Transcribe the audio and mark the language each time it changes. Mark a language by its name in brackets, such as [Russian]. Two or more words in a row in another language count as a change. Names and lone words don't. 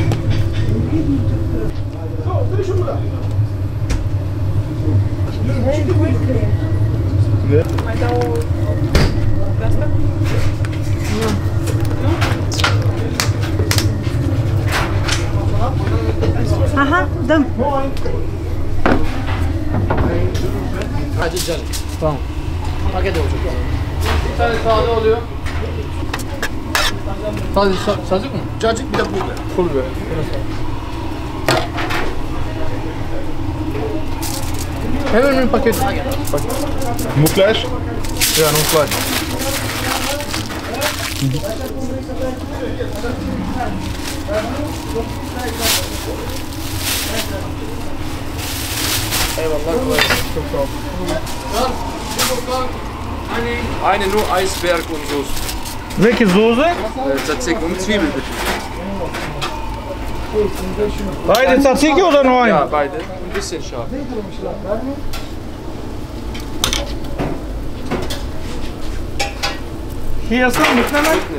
[German] So, bin ich schon wieder. Ne? [Romanian] Mai dau de asta? Aha, dăm. [Turkish] Hadi canım. Tamam. Paket olacak. Bir tane sade oluyor. Sade sazık mı? Cacık bir de pul biber. Pul biber. Hemen bir paket. [German] Nur Fleisch? Ja, nur Fleisch. [Turkish] Eyvallah, kolay gelsin. Çok sağ ol. [German] Eine nur Eisberg und Soße. Welche Soße? Tzatziki und Zwiebeln bitte. Beide Tzatziki oder nur Ja, ein? beide. Ein bisschen scharf. Hier ist noch mitnehmen.